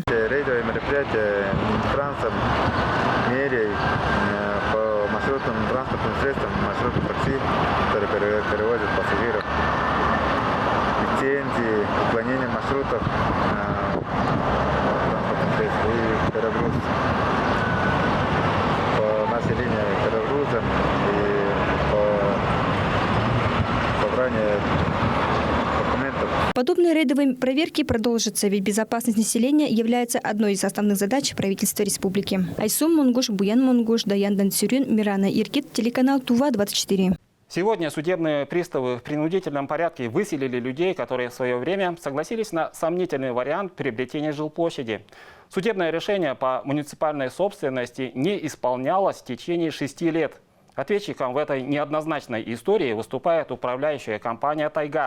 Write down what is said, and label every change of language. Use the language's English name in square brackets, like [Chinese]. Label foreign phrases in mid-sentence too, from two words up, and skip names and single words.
[Russian] Рейдовые мероприятия Минтрансом, мерей по маршрутным транспортным средствам, маршрутным такси, которые перевозят пассажиров, лицензии, уклонение маршрутов транспортных средств и перегруз по населению перегрузом и по собранию документов. Подобные рейдовые проверки продолжатся, ведь безопасность населения является одной из основных задач правительства республики. Айсум Монгуш, Буян Монгуш, Даян Дансюрин, Мирана Иркит, телеканал Тува-24. Сегодня судебные приставы в принудительном порядке выселили людей, которые в свое время согласились на сомнительный вариант приобретения жилплощади. Судебное решение по муниципальной собственности не исполнялось в течение 6 лет. Ответчиком в этой неоднозначной истории выступает управляющая компания «Тайга».